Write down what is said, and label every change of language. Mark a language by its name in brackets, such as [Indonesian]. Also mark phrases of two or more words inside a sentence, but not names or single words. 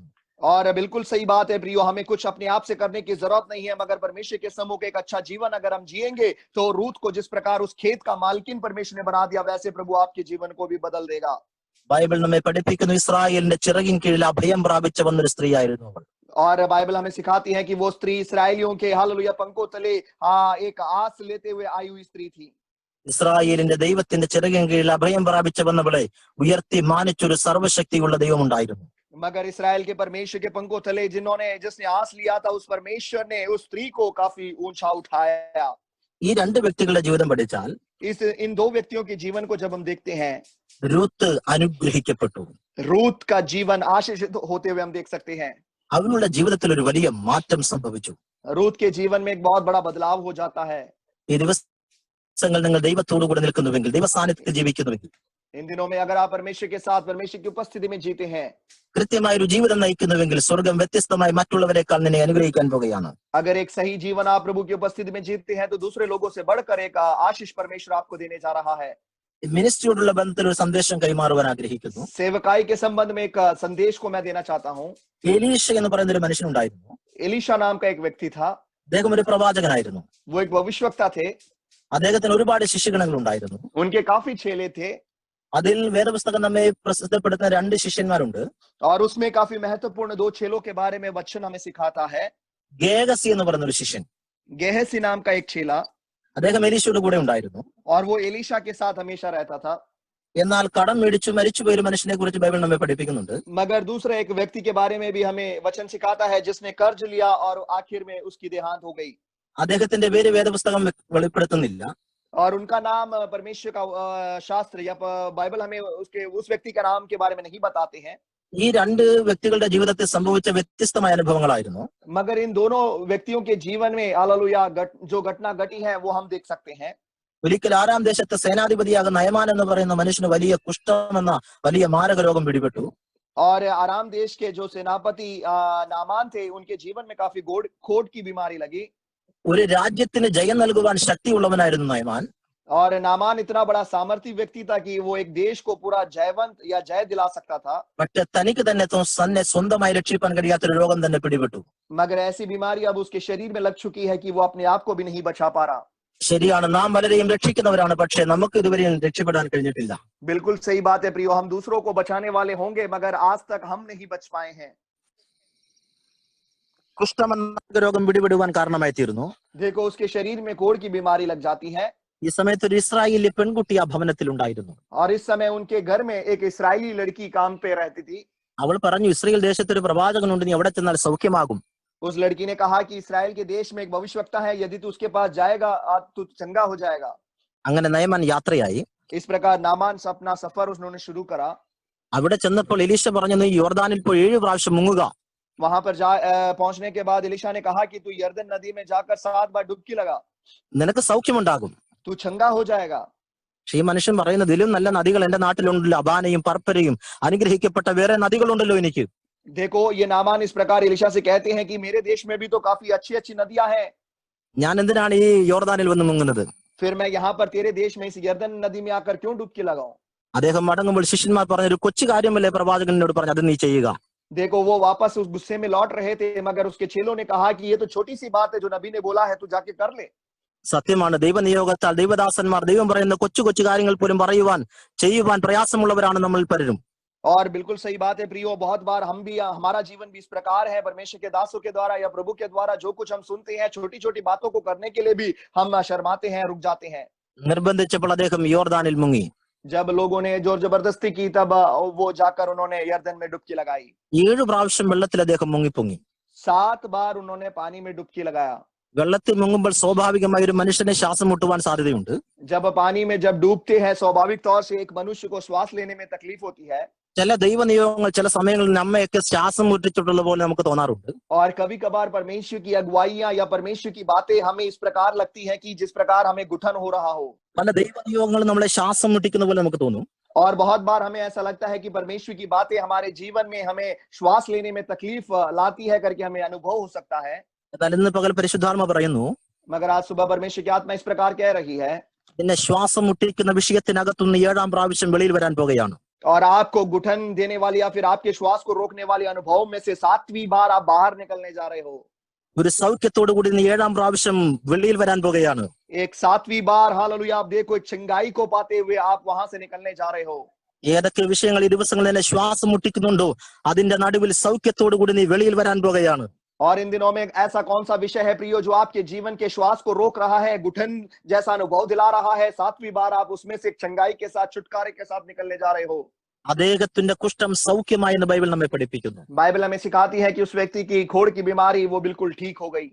[Hindi] और बिल्कुल सही बात है प्रियो, हमें कुछ अपने आप से करने की जरूरत नहीं है, मगर परमेश्वर के सम्मुख एक अच्छा जीवन अगर हम जिएंगे तो रूत को जिस प्रकार उस खेत का मालकिन परमेश्वर ने बना दिया, वैसे प्रभु आपके जीवन को भी बदल देगा। [Malayalam] ബൈബിൾ നമ്മെ പഠിപ്പിക്കുന്നു, ഇസ്രായേലിന്റെ ചിറകിൻ കീഴിൽ അഭയം പ്രാപിച്ച വന്നൊരു സ്ത്രീ ആയിരുന്നു അവൾ. [Hindi] और बाइबल हमें सिखाती है कि वो स्त्री इसराइलियों के हालेलुया पंखों तले एक आस लेते हुए आई हुई स्त्री थी। [Malayalam] ഇസ്രായേലിന്റെ ദൈവത്തിന്റെ ചിറകിൻ കീഴിൽ അഭയം പ്രാപിച്ച വന്നവളെ ഉയർത്തി മാനിച്ചൊരു സർവശക്തിയുള്ള ദൈവം ഉണ്ടായിരുന്നു. [Hindi] मगर इस्राएल के परमेश्वर के पंखों तले जिसने आस लिया था, उस परमेश्वर ने उस स्त्री को काफी ऊंचा उठाया। [Malayalam] ഈ രണ്ട് വ്യക്തികളുടെ ജീവിതം പഠിച്ചാൽ [Hindi] इन दो व्यक्तियों के जीवन को जब हम देखते हैं, [Malayalam] രൂത്ത് അനുഗ്രഹിക്കപ്പെട്ടു. [Hindi] रूत का जीवन आशीषित होते हुए हम देख सकते हैं। [Malayalam] അവളുടെ ജീവിതത്തിൽ ഒരു വലിയ മാറ്റം സംഭവിച്ചു. [Hindi] रूत के जीवन में एक बहुत बड़ा बदलाव हो जाता है। [Malayalam] ഈ ദിവസങ്ങൾ നിങ്ങൾ ദൈവത്തോടു കൂടെ നിൽക്കുന്നുവെങ്കിൽ, ദൈവ സാന്നിധ്യത്തിൽ ജീവിക്കുന്നുവെങ്കിൽ, [Hindi] इन दिनों में अगर आप परमेश्वर के साथ, परमेश्वर की उपस्थिति में जीते हैं, [Malayalam] കൃത്യമായൊരു ജീവിതം നയിക്കുന്നുവെങ്കിൽ സ്വർഗം വ്യത്യസ്തമായി മറ്റുള്ളവരെക്കാൾ നിന്നെ അനുഗ്രഹിക്കാൻ പോകുകയാണ്. [Hindi] अगर एक सही जीवन आप प्रभु की उपस्थिति में जीते हैं तो दूसरे लोगों से बढ़कर एक आशीष परमेश्वर आपको देने जा रहा है। [Malayalam] മിനിസ്ട്രിയോടുള്ള ബന്ധത്തിൽ ഒരു സന്ദേശം കൈമാറുവാൻ ആഗ്രഹിക്കുന്നു. [Hindi] सेवकाई के संबंध में एक संदेश को मैं देना चाहता हूँ। [Malayalam] എലീഷ എന്ന് പറയുന്ന ഒരു മനുഷ്യനുണ്ടായിരുന്നു. [Hindi] एलीशा नाम का एक व्यक्ति था। [Malayalam] അദ്ദേഹം ഒരു പ്രവാചകനായിരുന്നു. [Hindi] वो एक भविष्यवक्ता थे। [Malayalam] അദ്ദേഹത്തിന് ഒരുപാട് ശിഷ്യഗണങ്ങൾ ഉണ്ടായിരുന്നു. [Hindi] उनके काफी चेले थे। [Malayalam] അതിൽ വേദപുസ്തകം നമ്മെ പ്രസിദ്ധപ്പെടുത്തുന്ന രണ്ട് ശിഷ്യന്മാരുണ്ട്. [Hindi] और उसमें काफी महत्वपूर्ण दो चेलों के बारे में वचन हमें सिखाता है। [Malayalam] ഗേഹസി എന്ന് പറയുന്ന ഒരു ശിഷ്യൻ, [Hindi] गेहसी नाम का एक चेला, [Malayalam] അദ്ദേഹം എലീശയുടെ കൂടെ ഉണ്ടായിരുന്നു. [Hindi] और वो एलीशा के साथ हमेशा रहता था। [Malayalam] എന്നാൽ കടം മേടിച്ചു മരിച്ചുപോയ ഒരു മനുഷ്യനെ കുറിച്ച് ബൈബിൾ നമ്മെ പഠിപ്പിക്കുന്നുണ്ട്. [Hindi] मगर दूसरे एक व्यक्ति के बारे में भी हमें वचन सिखाता है, जिसने कर्ज लिया और आखिर में उसकी देहांत हो गई। [Malayalam] അദ്ദേഹത്തിന്റെ പേര് വേദപുസ്തകം വെളിപ്പെടുത്തുന്നില്ല. [Hindi] और उनका नाम परमेश्वर का शास्त्र या बाइबल हमें उस व्यक्ति का नाम के बारे में नहीं बताते हैं। [Malayalam] ഈ രണ്ട് വ്യക്തികളുടെ ജീവിതത്തിൽ സംഭവിച്ച വ്യത്യസ്തമായ അനുഭവങ്ങളായിരുന്നു. [Hindi] मगर इन दोनों व्यक्तियों के जीवन में हालेलुया जो घटना घटी है वो हम देख सकते हैं। [Malayalam] ഒരിക്കൽ ആരാം ദേശത്തെ സേനാധിപതിയാകുന്ന നയമാൻ എന്ന് പറയുന്ന മനുഷ്യന് വലിയ കുഷ്ഠമെന്ന വലിയ മാരക രോഗം പിടിപെട്ടു. [Hindi] और आराम देश के जो सेनापति नामान थे, उनके जीवन में काफी खोट की बीमारी लगी। [Malayalam] ഒരു രാജ്യത്തിന് ജയം നൽകുവാൻ ശക്തിയുള്ളവനായിരുന്നു നയമാൻ. [Hindi] और नामान इतना बड़ा सामर्थ्य व्यक्ति था कि वो एक देश को पूरा जयवंत या जय दिला सकता था। [Malayalam] പക്ഷെ തനിക്ക് തന്നെ സ്വന്തമായി രക്ഷിപ്പാൻ കഴിയാത്തൊരു രോഗം തന്നെ പിടിപെട്ടു. [Hindi] मगर ऐसी बीमारी अब उसके शरीर में लग चुकी है कि वो अपने आप को भी नहीं बचा पा रहा। [Malayalam] ശരിയാണ്, നാം പലരെയും രക്ഷിക്കുന്നവരാണ്, പക്ഷെ നമുക്ക് ഇതുവരെയും രക്ഷപ്പെടാൻ കഴിഞ്ഞിട്ടില്ല. [Hindi] बिल्कुल सही बात है प्रियो, हम दूसरों को बचाने वाले होंगे, मगर आज तक हम नहीं बच पाए हैं। [Malayalam] കുഷ്ഠമെന്ന രോഗം പിടിപെടുവാൻ കാരണമായി തീർന്നു. [Hindi] देखो, उसके शरीर में कोढ़ की बीमारी लग जाती है। [Malayalam] ഈ സമയത്ത് ഒരു ഇസ്രായേലി പെൺകുട്ടി ആ ഭവനത്തിൽ ഉണ്ടായിരുന്നു. [Hindi] और इस समय उनके घर में एक इस्राएली लड़की काम पे रहती थी। [Malayalam] അവൾ പറഞ്ഞു, ഇസ്രായേൽ ദേശത്ത് ഒരു പ്രവാചകനുണ്ട്, നീ അവിടെ ചെന്നാൽ സൗഖ്യമാകും. [Hindi] उस लड़की ने कहा कि इस्राएल के देश में एक भविष्यवक्ता है, यदि तू उसके पास जाएगा तू चंगा हो जाएगा। [Malayalam] അങ്ങനെ നയമാൻ യാത്രയായി. [Hindi] इस प्रकार नामान अपना सफर उन्होंने शुरू करा। [Malayalam] അവിടെ ചെന്നപ്പോൾ എലീശ പറഞ്ഞു, നീ യോർദാനിൽ പോയി 7 പ്രാവശ്യം മുങ്ങുക. [Hindi] वहां पर पहुंचने के बाद एलीशा ने कहा कि तू यरदन नदी में जाकर 7 बार डुबकी लगा, [Malayalam] നിനക്ക് സൗഖ്യമുണ്ടാകും. [Hindi] तू चंगा हो जाएगा। [Malayalam] പക്ഷെ ഈ മനുഷ്യൻ പറയുന്നത്, ഇതിലും നല്ല നദികൾ എന്റെ നാട്ടിലുണ്ടല്ലോ, അബാനയും പർപ്പരയും അനുഗ്രഹിക്കപ്പെട്ട വേറെ നദികളുണ്ടല്ലോ എനിക്ക്. [Hindi] देखो, ये नामान इस प्रकार एलीशा से कहते हैं कि मेरे देश में भी तो काफी अच्छी अच्छी नदियां हैं, [Malayalam] ഞാൻ എന്തിനാണ് ഈ യോർദാനിൽ വന്ന് മുങ്ങുന്നത്? [Hindi] फिर मैं यहाँ पर तेरे देश में इस यरदन नदी में आकर क्यों डुबकी लगाऊं? [Malayalam] അദ്ദേഹം മടങ്ങുമ്പോൾ ശിഷ്യന്മാർ പറഞ്ഞ, ഒരു കൊച്ചു കാര്യമല്ലേ പ്രവാചകനോട് പറഞ്ഞു, അത് നീ ചെയ്യുക. [Hindi] देखो वो वापस उस गुस्से में लौट रहे थे, मगर उसके चेलों ने कहा कि ये तो छोटी सी बात है जो नबी ने बोला है, तू जाके कर ले। [Malayalam] സത്യമാണ് ദൈവനിയോഗത്താൽ ദൈവദാസന്മാർ ദൈവം പറയുന്ന കൊച്ചു കൊച്ചു കാര്യങ്ങൾ പോലും പറയുവാൻ ചെയ്യുവാൻ പ്രയാസമുള്ളവരാണ് നമ്മൾ പലരും. [Hindi] और बिल्कुल सही बात है प्रियो, बहुत बार हम भी, हमारा जीवन भी इस प्रकार है, परमेश्वर के दासों के द्वारा या प्रभु के द्वारा जो कुछ हम सुनते हैं, छोटी छोटी बातों को करने के लिए भी हम शर्माते हैं, रुक जाते हैं। [Malayalam] നിർബന്ധിച്ചപ്പോൾ അദ്ദേഹം യോർദാനിൽ മുങ്ങി. [Hindi] जब लोगों ने जोर जबरदस्ती की तब वो जाकर उन्होंने यरदन में डुबकी लगाई। [Malayalam] 7 പ്രാവശ്യം വെള്ളത്തിൽ അദ്ദേഹം മുങ്ങിപ്പൊങ്ങി. [Hindi] 7 बार उन्होंने पानी में डुबकी लगाया। [Malayalam] വെള്ളത്തിൽ മുങ്ങുമ്പോൾ സ്വാഭാവികമായി ഒരു മനുഷ്യനെ ശ്വാസം മുട്ടുവാൻ സാധ്യതയുണ്ട്. [Hindi] जब पानी में जब डूबते हैं, स्वाभाविक तौर से एक मनुष्य को श्वास लेने में तकलीफ होती है। [Malayalam] ചില ദൈവനിയോഗങ്ങൾ ചില സമയങ്ങളിൽ നമ്മയൊക്കെ ശ്വാസം മുട്ടിച്ചിട്ടുള്ള പോലെ നമുക്ക് തോന്നാറുണ്ട്. [Hindi] और कभी कभार परमेश्वर की अगुवाइयां या परमेश्वर की बातें हमें इस प्रकार लगती हैं कि जिस प्रकार हमें घुटन हो रहा हो। [Malayalam] പല ദൈവനിയോഗങ്ങളും നമ്മളെ ശ്വാസം മുട്ടിക്കുന്ന പോലെ നമുക്ക് തോന്നും. [Hindi] और बहुत बार हमें ऐसा लगता है कि परमेश्वर की बातें हमारे जीवन में हमें श्वास लेने में तकलीफ लाती है करके हमें अनुभव हो सकता है। [Malayalam] എന്നാൽ ഇന്ന് പകൽ പരിശുദ്ധാത്മ പറയുന്നു, [Hindi] मगर आज सुबह परमेश्वर की आत्मा इस प्रकार कह रही है, [Malayalam] നിന്നെ ശ്വാസം മുട്ടിക്കുന്ന വിഷയത്തിനകത്തുനിന്ന് 7ാം പ്രാവശ്യം വെളിയിൽ വരാൻ പോകുകയാണ്. [Hindi] और आपको घुटन देने वाली या फिर आपके श्वास को रोकने वाले अनुभव में से 7वीं बार आप बाहर निकलने जा रहे हो। [Malayalam] ഒരു സൗഖ്യത്തോടു കൂടി നീ 7ാം പ്രാവശ്യം വെളിയിൽ വരാൻ പോകുകയാണ്. [Hindi] एक 7वीं बार, हालेलुया, आप देखो एक चंगाई को पाते हुए आप वहां से निकलने जा रहे हो। [Malayalam] ഏതൊക്കെ വിഷയങ്ങൾ ഈ ദിവസങ്ങളിൽ എന്നെ ശ്വാസം മുട്ടിക്കുന്നുണ്ടോ അതിന്റെ നടുവിൽ സൗഖ്യത്തോടു കൂടി നീ വെളിയിൽ വരാൻ പോകുകയാണ്. [Hindi] और इन दिनों में ऐसा कौन सा विषय है प्रियो जो आपके जीवन के श्वास को रोक रहा है, घुटन जैसा अनुभव दिला रहा है? 7वीं बार आप उसमें से चंगाई के साथ, छुटकारे के साथ निकलने जा रहे हो। [Malayalam] അദ്ദേഹത്തിന്റെ കുഷ്ഠം സൗഖ്യമായി എന്ന് ബൈബിൾ നമ്മെ പഠിപ്പിക്കുന്നു. [Hindi] बाइबल हमें सिखाती है कि उस व्यक्ति की खोड़ की बीमारी वो बिल्कुल ठीक हो गई।